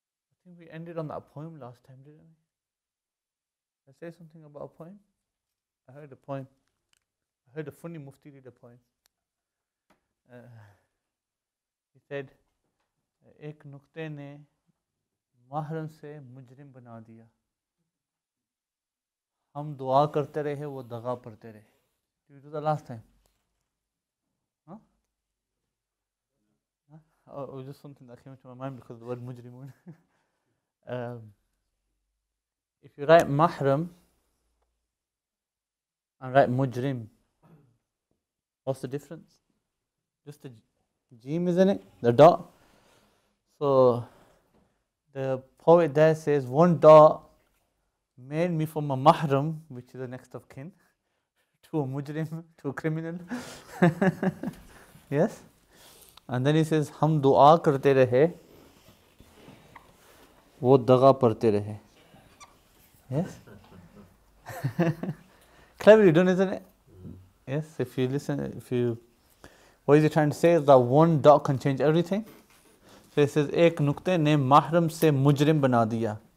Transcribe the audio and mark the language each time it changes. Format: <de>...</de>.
<en>I think we ended on that poem last time, didn't we? I say something about a poem? I heard a poem. I heard a funny mufti read a poem. He said,</en> <hi>एक नुक्ते ने महरम से मुजरिम बना दिया, हम दुआ करते रहे वो दगा पड़ते रहे.</hi> <en>Did we do that last time? Huh? Oh, it was just something that came to my mind because of the word mujrimun. If you write mahram and write mujrim, what's the difference? Just the jim, isn't it? The dot. So the poet there says one dot made me from a mahram, which is the next of kin, to a mujrim, to a criminal. Yes? And then he says,</en> <hi>हम दुआ करते रहे वो दगा पड़ते रहे.</hi> <en>Yes? Cleverly done, isn't it? Yes, if you listen, what is he trying to say is that one dot can change everything. So he says,</en> <hi>एक नुक्ते ने महरम से मुजरिम बना दिया.</hi>